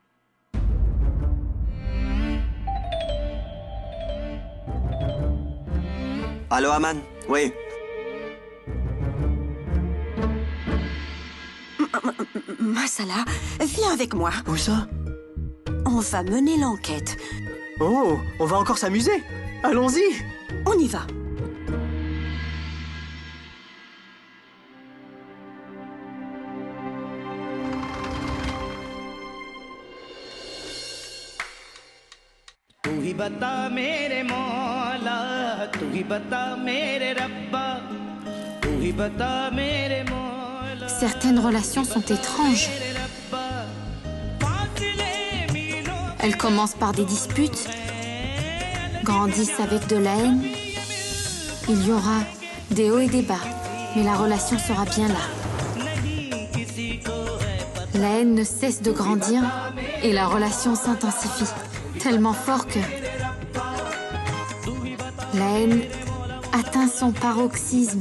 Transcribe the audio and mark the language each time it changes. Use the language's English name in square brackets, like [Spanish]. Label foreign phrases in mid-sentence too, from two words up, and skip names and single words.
[French] Allô, Aman? Oui. Masala, viens avec moi. Où ça? On va mener l'enquête. Oh, on va encore s'amuser. Allons-y. On y va. [Hindi] तू ही बता मेरे मौला, तू ही बता मेरे रब्बा, तू ही बता मेरे मौला। [French] Certaines relations sont étranges. Elles commencent par des disputes, grandissent avec de la haine. Il y aura des hauts et des bas, mais la relation sera bien là. La haine ne cesse de grandir et la relation s'intensifie, tellement fort que la haine atteint son paroxysme.